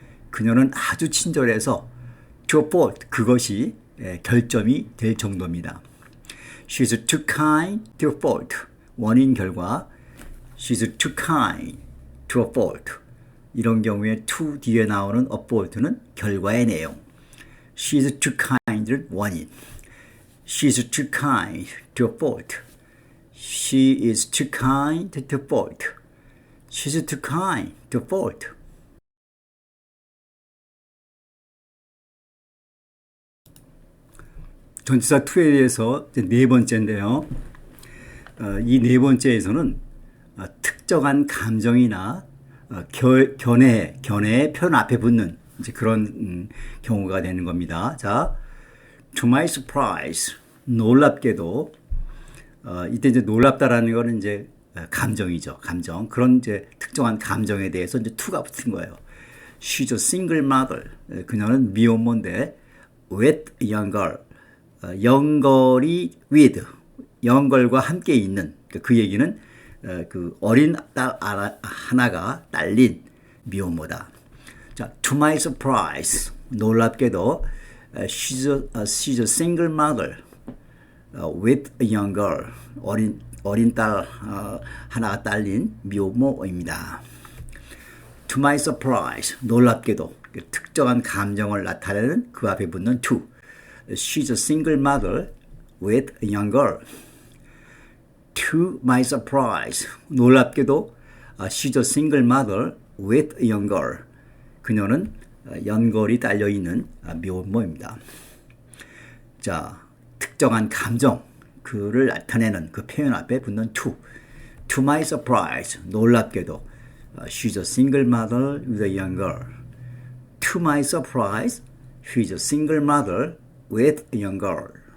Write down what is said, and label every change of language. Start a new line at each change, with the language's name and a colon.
Korean: 그녀는 아주 친절해서
English: to a fault,
Korean: 그것이 결점이 될 정도입니다.
English: She's too kind to a fault.
Korean: 원인, 결과.
English: She's too kind to a fault.
Korean: 이런 경우에 to 뒤에 나오는 a fault는 결과의 내용.
English: She's too kind는
Korean: 원인.
English: She's too kind to a fault. She is too kind to a fault. She's too kind to a fault.
Korean: 전치사 to에 대해서 네 번째인데요. 이 네 번째에서는 특정한 감정이나 견해의 표현 앞에 붙는 이제 그런 경우가 되는 겁니다. 자,
English: to my surprise,
Korean: 놀랍게도 이때 이제 놀랍다라는 거는 이제 감정이죠. 감정. 그런 이제 특정한 감정에 대해서 이제 to가 붙은 거예요.
English: She's a single mother.
Korean: 그녀는 미혼모인데
English: with a young girl.
Korean: 연걸이 with, 연걸과 함께 있는 그 얘기는 그 어린 딸 하나가 딸린 미혼모다. 자,
English: to my surprise,
Korean: 놀랍게도
English: she's a single mother with a young girl.
Korean: 어린 딸 하나가 딸린 미혼모입니다.
English: To my surprise,
Korean: 놀랍게도 특정한 감정을 나타내는 그 앞에 붙는 to.
English: She's a single mother with a young girl. To my surprise,
Korean: 놀랍게도
English: she's a single mother with a young girl.
Korean: 그녀는 연걸이 딸려있는 미혼모입니다. 자, 특정한 감정, 그를 나타내는 그 표현 앞에 붙는 to.
English: To my surprise,
Korean: 놀랍게도
English: she's a single mother with a young girl. To my surprise, she's a single mother with a young girl.